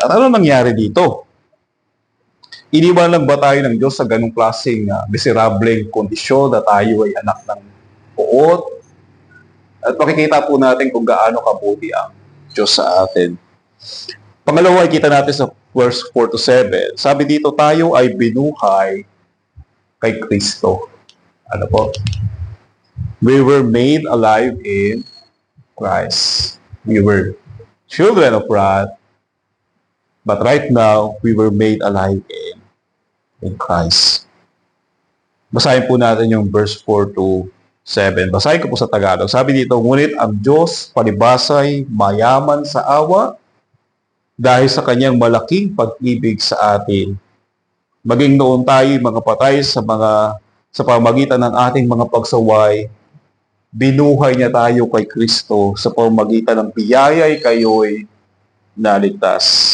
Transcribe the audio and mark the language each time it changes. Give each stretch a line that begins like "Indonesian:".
Filipino: At ano nangyari dito? Iniwan lang ba tayo ng Diyos sa ganung klaseng miserableng kondisyon na tayo ay anak ng puot? At makikita po natin kung gaano kabuti ang Diyos sa atin. Pangalawa, kita natin sa verse 4 to 7. Sabi dito, tayo ay binuhay kay Kristo. Ano po?
English: We were made alive in Christ. We were children of wrath, but right now, we were made alive in Christ.
Filipino: Basahin po natin yung verse 4 to 7. Basahin ko po sa Tagalog. Sabi dito, ngunit ang Diyos palibasay mayaman sa awa dahil sa kanyang malaking pag-ibig sa atin. Maging noon tayo mga patay sa pamagitan ng ating mga pagsaway, binuhay niya tayo kay Kristo sa pamagitan ng biyaya'y kayo'y naligtas.